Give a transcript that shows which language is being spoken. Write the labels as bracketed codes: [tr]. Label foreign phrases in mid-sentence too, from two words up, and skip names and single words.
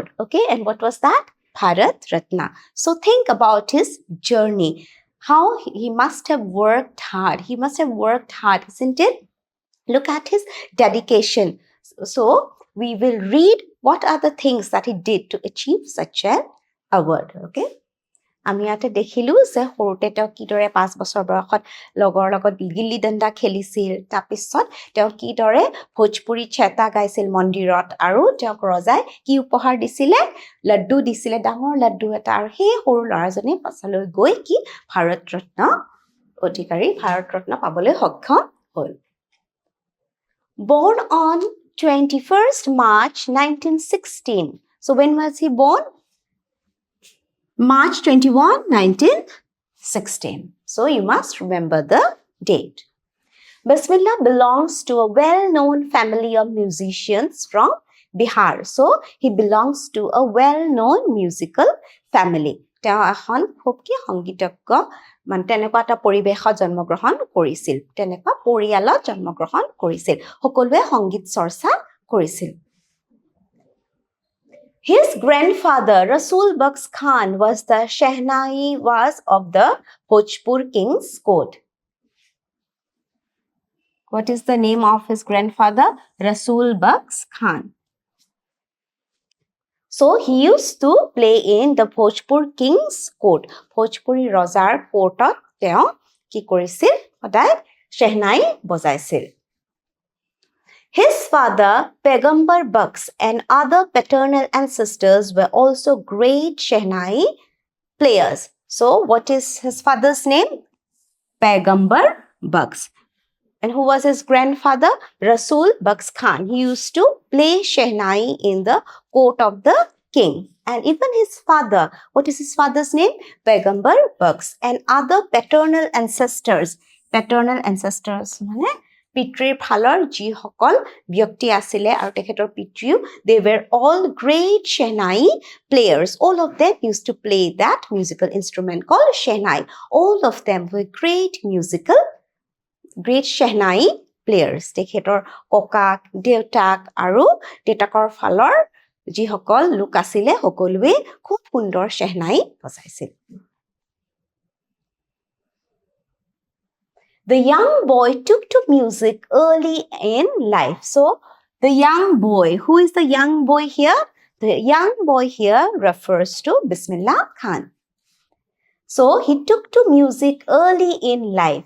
[en] Okay, and what was that? Bharat Ratna. So think about his journey. How he must have worked hard. He must have worked hard, isn't it? Look at his dedication. So we will read what are the things that he did to achieve such an award. [as] Okay. আমি ইয়াতে দেখিলো যে সৰুতে তেওঁ কিদৰে 5 বছৰ বয়সত লগৰ লগত গিল্লি দণ্ডা খেলিছিল তাৰপিছত তেওঁ কিদৰে ভোজপুৰী চেতা গাইছিল মন্দিৰত আৰু তেওঁক ৰজাই কি উপহাৰ দিছিলে লাড্ডু দিছিলে ডাঙৰ লাড্ডু এটা আৰু সেই সৰু ল'ৰাজনে পাছলৈ গৈ কি ভাৰত ৰত্ন অধিকাৰী ভাৰত ৰত্ন পাবলৈ সক্ষম হ'ল [en] Born on 21st March 1916 so when was he born March 21, 1916. So you must remember the date. Bismillah belongs to a well-known family of musicians from Bihar. So he belongs to a well-known musical family. [as] তেওঁ এখন খুব কি সংগীতজ্ঞ মানে তেনেকুৱা এটা পৰিৱেশত জন্মগ্ৰহণ কৰিছিল তেনেকুৱা পৰিয়ালত জন্মগ্ৰহণ কৰিছিল সকলোৱে সংগীত চৰ্চা কৰিছিল [en] His grandfather, Rasul Bucks Khan, was the Shehnai-waz of the Bhojpur King's court. What is the name of his grandfather? Rasul Bucks Khan. So, he used to play in the Bhojpur King's court. [as] ভোজপুৰী ৰজাৰ কোৰ্ট তেওঁ কি কৰিছিল? সদায় চেহনাই বজাইছিল. [en] His father, Pegambar Bucks, and other paternal ancestors were also great Shehnai players. So, what is his father's name? Pegambar Bucks. And who was his grandfather? Rasul Bucks Khan. He used to play Shehnai in the court of the king. And even his father, what is his father's name? Pegambar Bucks. And other paternal ancestors. Paternal ancestors, [as] mane? পিতৃৰ ফালৰ যিসকল ব্যক্তি আছিলে আৰু তেখেতৰ পিতৃও [en] they were all great Shehnai players all of them used to play that musical instrument called Shehnai all of them were great Shehnai players [as] তেখেতৰ ককাক দেউতাক আৰু দেউতাকৰ ফালৰ যিসকল লোক আছিলে সকলোৱে খুব সুন্দৰ Shehnai বজাইছিল [en] The young boy took to music early in life. So, the young boy, who is the young boy here? The young boy here refers to Bismillah Khan. So, he took to music early in life.